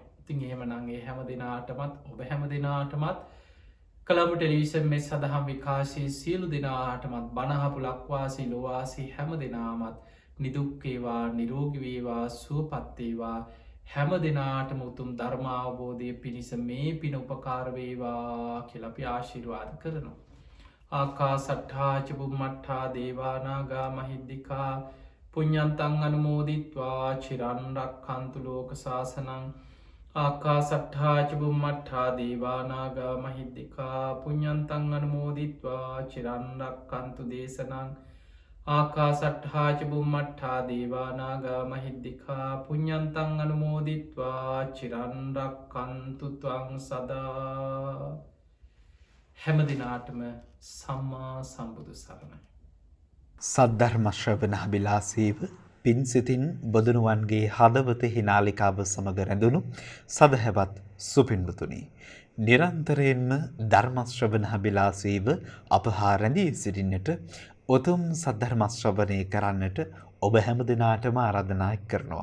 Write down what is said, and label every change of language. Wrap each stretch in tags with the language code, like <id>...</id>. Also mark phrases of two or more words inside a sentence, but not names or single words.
<si>ඉතින් එහෙමනම් ඒ හැම දෙනාටමත් ඔබ හැම දෙනාටමත් කළඹ ටෙලිවිෂන් මේ සඳහම් විකාශයේ සියලු දෙනාටමත් බණහපු ලක්වාසී ලොවාසී හැම දෙනාමත් නිදුක්කේවා නිරෝගවේවා සුවපත්තේවා හැම දෙනාටම උතුම් ධර්මාවබෝධය පිණිස මේ පින උපකාරවේවා කියලපි ආශිර්වාද කරනවා.</si> <pi>ආකා සට්ඨාචපු මට්ඨා දේවානාගා මහිද්දිකා පුඤ්ඤන්තං අනුමෝදිත්වා චිරන්රක් කන්තු ලෝක ශාසනං ආකා සට්ඨාචපු මට්ඨා දේවානාගා මහිද්දිකා පුඤ්ඤන්තං අනුමෝදිත්වා චිරන්රක් කන්තු දේශනං ආකා සට්ඨාචපු මට්ඨා දේවානාගා මහිද්දිකා පුඤ්ඤන්තං අනුමෝදිත්වා චිරන්රක් කන්තු ත්වං සදා</pi> <si>හැම දිනාටම සම්මා සම්බුදු සරණයි. සද්ධර්ම ශ්‍රවණාබිලාසීව පින්සිතින් බොදුනුවන්ගේ හදවතෙහි නාලිකාව සමග රැඳුණු සදහැවත් සුපින්වතුනි, නිරන්තරයෙන්ම ධර්ම ශ්‍රවණාබිලාසීව අප හා රැඳී සිටින්නට උතුම් සද්ධර්ම ශ්‍රවණය කරන්නට ඔබ හැම දිනාටම ආරාධනා කරනවා.</si>